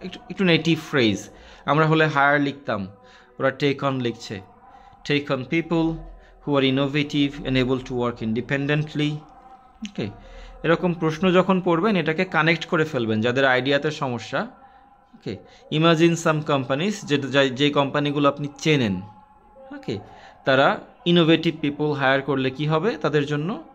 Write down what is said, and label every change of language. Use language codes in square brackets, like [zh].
[bn] একটু native phrase, আমরা হলে হায়ার লিখতাম, ওরা টেক অন লিখছে। [en] Take on people who are innovative and able to work independently. [bn] ওকে, এরকম প্রশ্ন যখন পড়বেন এটাকে কানেক্ট করে ফেলবেন যাদের আইডিয়াতে সমস্যা। ওকে, [en] imagine some companies, [bn] যে কোম্পানিগুলো আপনি চেনেন, ওকে, তারা ইনোভেটিভ পিপল হায়ার করলে কি হবে তাদের জন্য?